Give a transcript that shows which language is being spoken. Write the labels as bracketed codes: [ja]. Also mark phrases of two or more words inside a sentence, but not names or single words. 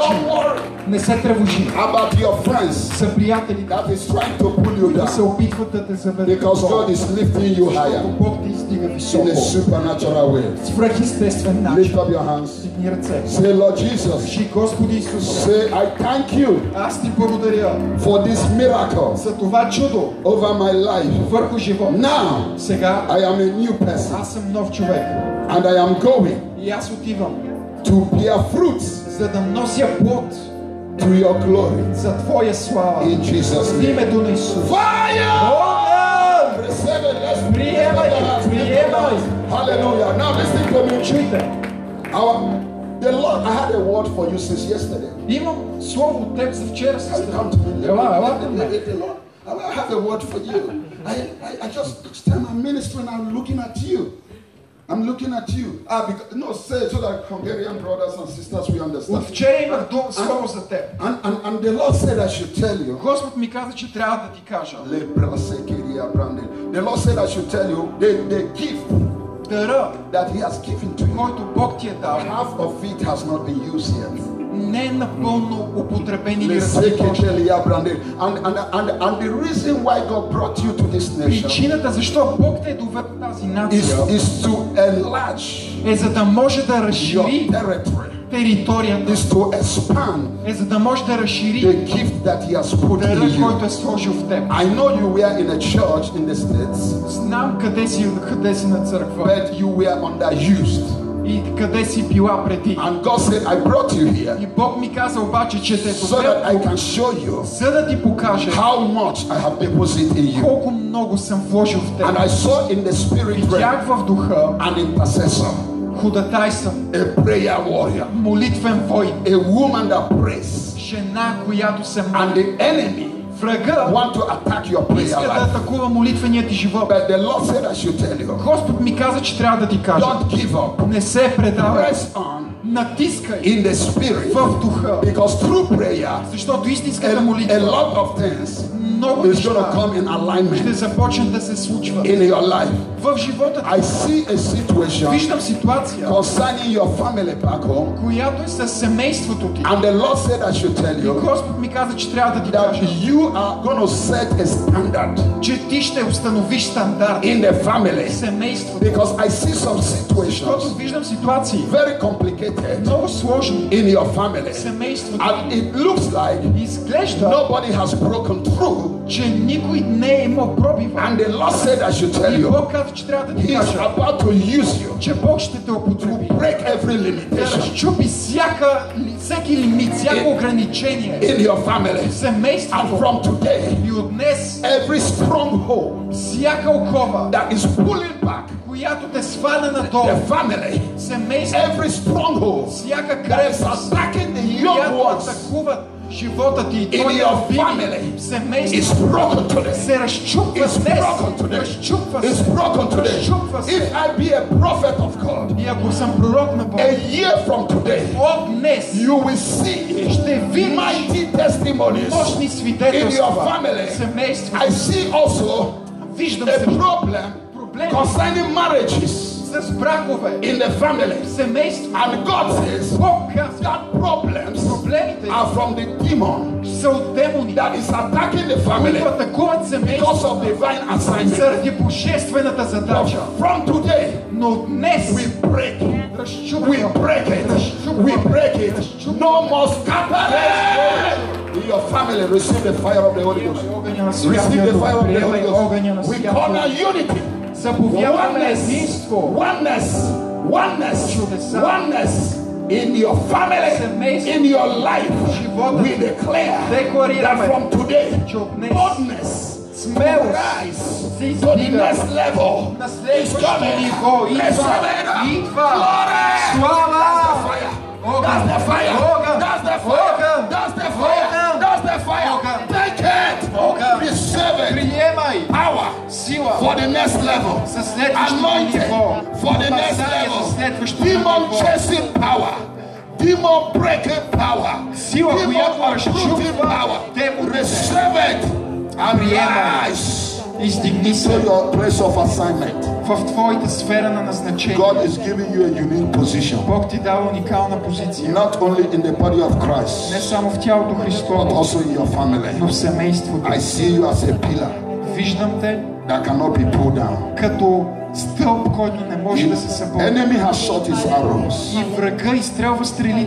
[en] don't worry [bg] Не се тревожи [en] about your friends [bg] за приятелите, [en] that is trying to pull you [bg] които се [en] down, [bg] опитват да те заведат. [en] because God is lifting you higher [bg] Бог те издига [en] in a [bg] високо. [en] supernatural way. [bg] Свръхестествен [en] Lift [bg] начин. [en] up your hands. [bg] Дигни ръце. [en] Say, Lord Jesus, [bg] Кажи, Господи Исус, [en] say, I thank you [bg] аз ти благодаря [en] for this miracle [bg] за това чудо [en] over my life. [bg] върху живота. [en] Now, [bg] Сега [en] I am a new person [bg] аз съм нов човек [en] and I am going [bg] и аз отивам, [en] to bear fruits [bg] за да нося плод [en] to your glory. [bg] за Твоя слава. [en] In Jesus' [bg] В [en] name. [bg] името на Исус. [en] Fire! [bg] Огън! [en] Receive it. Let's [bg] Приемай, приемай. [en] Hallelujah. Now listen to me. [bg] Чуйте, [en] The Lord, I had a word for you since yesterday. [bg] имам слово от теб за вчера с [en] Come to me. [bg] Ела към мен. [en] The Lord, I have a word for you. I just each time I'm ministering, I'm looking at you. I'm looking at you. Because, no, say it so that Hungarian brothers and sisters we understand. [bg] От вчера имах слово за теб. [en] And the Lord said I should tell you. [bg] Господ ми каза, че трябва да ти кажа. [en] The Lord said I should tell you the gift [bg] Дара, [en] that He has given to you. [bg] който Бог ти е дал, [en] Half of it has not been used yet. [bg] не е напълно употребен или развит още. [en] And the reason why God brought you to this nation [bg] Причината защо Бог те е довел в тази нация [en] is to enlarge [bg] е за да може да [en] your [bg] разшири [en] territory, [bg] територията, [en] is to expand [bg] е за да може да разшири [en] the gift that He has put in [bg] дара, който [en] you. [bg] е сложил в теб. [en] I know you were in a church in the States, [bg] Знам къде си на църква [en] but you were underused. [bg] и къде си била преди. [en] And God said, I brought you here [bg] И Бог ми каза обаче, че те е [en] so that I [bg] довел, [en] can show you [bg] за да ти покаже [en] how much I have deposited in you. [bg] колко много съм вложил в теб. [en] And I saw in the spirit realm [bg] Видях в духа [en] an intercessor, [bg] ходатайствен, [en] a prayer warrior, [bg] молитвен войн, [en] a woman that prays, [bg] жена, която се [en] and [bg] моли. [en] the enemy [bg] Врага [en] want to attack your prayer [bg] иска да [en] life. [bg] атакува молитвения ти живот. [en] But the Lord said I should tell you, [bg] Господ ми каза, че трябва да ти кажа. [en] don't give up. [bg] Не се предавай. [en] Press on [bg] Натискай [en] in the spirit, [bg] в духа. [en] because through prayer, [bg] Защото истинската [en] a [bg] молитва, [en] lot of things [bg] много [en] is going to [bg] неща [en] come in [bg] ще [en] alignment [bg] започнат да се случват. [en] in your life. [bg] В живота [en] I see a [bg] ти [en] situation [bg] виждам ситуация, [en] concerning your family back home, [bg] която е със семейството ти. [en] and the Lord said I should tell [bg] И [en] you [bg] Господ ми каза, че трябва да ти [en] that [bg] кажа, [en] you are going to set a standard [bg] че ти ще установиш стандарт [en] in the family, [bg] в семейството. [en] because I see some [bg] Защото [en] situations [bg] виждам ситуации [en] very complicated [bg] много сложни [en] in your family, [bg] в семейството. [en] and it looks like [bg] Изглежда, [en] nobody has broken through [bg] че никой не е имал пробива. [en] And the Lord said I should tell [bg] И [en] you, [bg] Бог каза, че трябва да ти [en] He is [bg] кажа, [en] about to use you [bg] че Бог ще те употреби. [en] break every [bg] Да [en] limitation [bg] разчупи всеки лимит, всяко ограничение [en] in your family. [bg] в семейството. [en] And from today, [bg] И от днес [en] every stronghold [bg] всяка окова, [en] that is pulling back [bg] която те сваля надолу, [en] the family, [bg] семейството, [en] every stronghold [bg] всяка [en] that is [bg] крепост, [en] attacking the young [bg] която [en] ones [bg] атакува живота ти и [en] in [bg] твоя [en] your [bg] любими [en] family is [bg] семейство, [en] broken today. [bg] се разчупва [en] It's [bg] днес. [en] broken today. [bg] Разчупва [en] It's [bg] се. [en] broken today. [bg] Разчупва [en] If [bg] се. [en] I be a prophet of God, [bg] И ако съм пророк на Бог, [en] a year from today, [bg] от днес [en] you will see [bg] ще видиш [en] mighty testimonies [bg] мощни [en] in your [bg] свидетелства в [en] family. [bg] семейството. [en] I see also [bg] Виждам [en] a [bg] също [en] problem [bg] проблеми [en] concerning marriages [bg] с бракове [en] in the family. [bg] в семейството. [en] And God says [bg] Бог казва, [en] that problems [bg] проблемите [en] are from the demon [bg] са от демони, [en] that is attacking the family [bg] които атакуват [en] because [bg] семейството [en] of divine assignment. [bg] заради божествената задача. [en] From today, [bg] Но днес [en] we break. We [bg] разчупваме. [en] break it. We break it. No more scattering. In your family, receive the fire of the Holy Ghost. [bg] Огъня на [en] Receive [bg] Святия [en] the [bg] Дух. [en] fire of the Holy [bg] Приемай огъня на [en] Ghost. We [bg] Святия [en] corner [bg] Дух. [en] unity. [bg] Заповядаме [en] Oneness. [bg] единство. [en] Oneness. Oneness. [bg] Чудеса. [en] Oneness. In your family, [bg] Семейство. [en] in your life, [bg] Живота. [en] we declare [bg] Декларираме, [en] that from today, [bg] че от днес [en] boldness [bg] смелост [en] rise [bg] се [en] to the [bg] издига [en] next level. [bg] на [en] It's [bg] следващото [en] coming. [bg] ниво. Идва. [en] Glory. [bg] Слава. [en] That's the fire. That's the fire. [bg] Огън. [en] That's the fire. [bg] Огън. [en] That's the fire. [bg] Огън. [en] That's the fire. [bg] Огън. [en] Take it. [bg] Огън. [en] Receive it. [bg] Приемай [en] Power [bg] сила [en] for the next level. [bg] за следващото [en] Anointed [bg] ниво. [en] for the next [bg] Помазание [en] level. [bg] за следващото [en] Demon [bg] ниво. [en] chasing power. Demon breaking power. [bg] Сила, [en] Demon [bg] която [en] uprooting [bg] разчупва [en] power. [bg] демоните. [en] Receive it and [bg] Приемай. [en] rise [bg] Издигни [en] to [bg] се [en] your place of assignment. [bg] в твоята сфера на назначение. [en] God is giving you a unique position. [bg] Бог ти дава уникална позиция. [en] Not only in the body of Christ, [bg] Не само в тялото [en] but [bg] Христово, [en] also in your family. [bg] но в семейството. [en] I see you as a pillar [bg] Виждам те [en] that cannot be pulled down. [bg] като стълб, който не може да се [en] The [bg] събори. [en] enemy has shot his arrows, [bg] И врага изстрелва стрелите